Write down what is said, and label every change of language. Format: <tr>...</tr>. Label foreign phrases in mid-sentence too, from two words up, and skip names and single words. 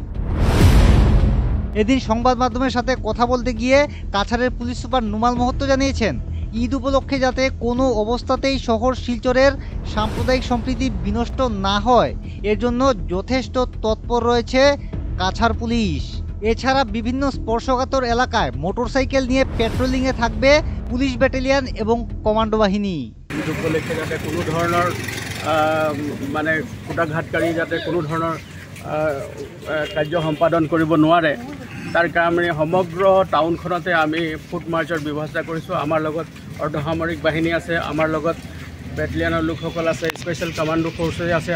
<bn>এদিন সংবাদ মাধ্যমের সাথে কথা বলতে গিয়ে কাছাড়ের পুলিশ সুপার নুমাল মহত্ত জানিয়েছেন, ঈদ উপলক্ষে যাতে কোনো অবস্থাতেই শহর শিলচরের সাম্প্রদায়িক সম্প্রীতি বিনষ্ট না হয় এর জন্য যথেষ্ট তৎপর রয়েছে কাছাড় পুলিশ। এছাড়া বিভিন্ন স্পর্শকাতর এলাকায় মোটরসাইকেল নিয়ে পেট্রোলিংয়ে থাকবে পুলিশ ব্যাটালিয়ন এবং কমান্ডো বাহিনী।</bn> <as>ঈদ উপলক্ষে যাতে কোনো ধৰণৰ মানে কুটাঘাতকাৰী যাতে কোনো ধৰণৰ কাৰ্য সম্পাদন কৰিব নোৱাৰে তাৰ কাৰণে সমগ্ৰ টাউনখনতে আমি</as> <en>foot march</en> <as>ব্যৱস্থা কৰিছোঁ। আমাৰ লগত অৰ্ধসামৰিক বাহিনী আছে, আমাৰ লগত বেটেলিয়নৰ লোকসকল আছে,</as> <en>special commando forces</en> <as>আছে।</as>